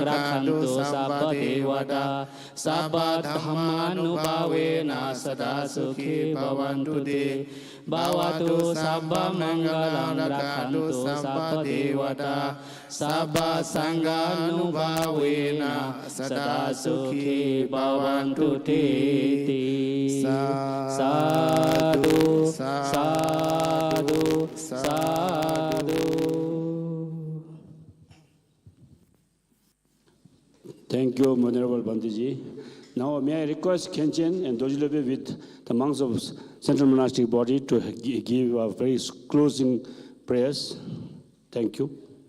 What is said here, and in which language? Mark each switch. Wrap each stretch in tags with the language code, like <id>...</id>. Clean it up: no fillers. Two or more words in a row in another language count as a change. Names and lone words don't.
<pi>rakhantu sabba devata Sabba dhammanubhavena sada sukhi bhavantu te Bhavatu sabba mangalang rakhantu sabba devata Sabba sanghanubhavena sada sukhi bhavantu te Sadhu, sadhu, sadhu.</pi> <en>Thank you, Venerable Bandiji. Now, may I request Khenchen and Dojilebe with the monks of Central Monastic Body to give a very closing prayers. Thank you.</en>